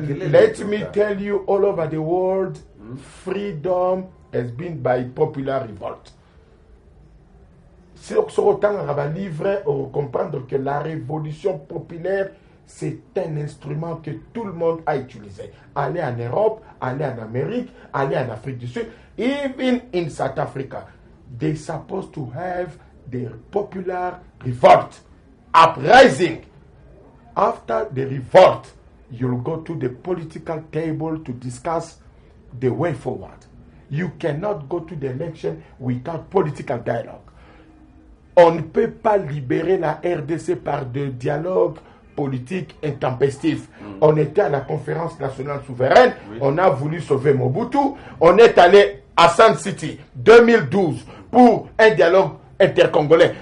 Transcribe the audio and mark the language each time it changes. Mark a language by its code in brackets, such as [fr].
[en] Let me tell you, all over the world, freedom has been by popular revolt. [fr] Sur autant, on va livrer ou comprendre que la révolution populaire, c'est un instrument que tout le monde a utilisé. Aller en Europe, aller en Amérique, aller en Afrique du Sud, [en] even in South Africa. They're supposed to have the popular revolt, uprising. After the revolt, you'll go to the political table to discuss the way forward. You cannot go to the election without political dialogue. [fr] On ne peut pas libérer la RDC par de dialogue politique intempestif. On était à la conférence nationale souveraine, on a voulu sauver Mobutu, on est allé à Sun City 2012 pour un dialogue intercongolais.